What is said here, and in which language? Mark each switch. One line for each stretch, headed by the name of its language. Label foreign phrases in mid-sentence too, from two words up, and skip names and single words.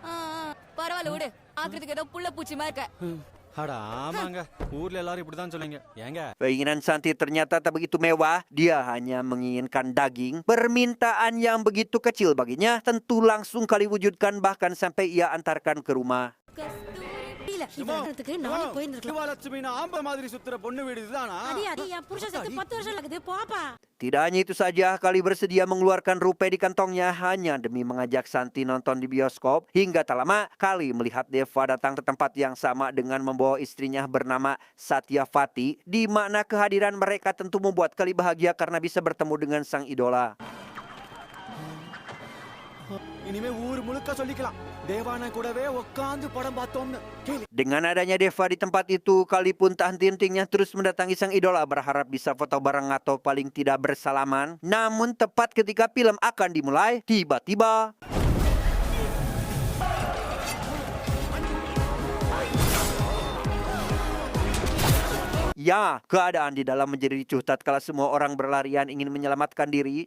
Indonesian: Keinginan Santi ternyata tak begitu mewah. Dia hanya menginginkan daging. Permintaan yang begitu kecil baginya tentu langsung Kali wujudkan, bahkan sampai ia antarkan ke rumah.
Tamil: முடியல இவனுக்கு நானே போயிருந்திருக்கலாம். சிவலட்சுமி ஆம்ப மாதிரி சுத்துற பொண்ணு வீடு இதுதானா? அடி என் புருஷன் செத்து 10 வருஷம் ஆகுது போப்பா.
Indonesian: Tidak hanya itu saja, Kali bersedia mengeluarkan rupiah di kantongnya hanya demi mengajak Santi nonton di bioskop. Hingga tak lama, Kali melihat Deva datang ke tempat yang sama dengan membawa istrinya bernama Satyavati, di mana kehadiran mereka tentu membuat Kali bahagia karena bisa bertemu dengan sang idola.
Tamil: இனிமே ஊர் முழுக்க சொல்லிக்கலாம் தேவானா கூடவே உட்கார்ந்து படம் பார்த்தோம்னு.
Indonesian: Dengan adanya Deva di tempat itu, Kali pun tak henti-hentinya terus mendatangi sang idola berharap bisa foto bareng atau paling tidak bersalaman. Namun tepat ketika film akan dimulai, tiba-tiba ya, keadaan di dalam menjadi ricuh tatkala semua orang berlarian ingin menyelamatkan diri.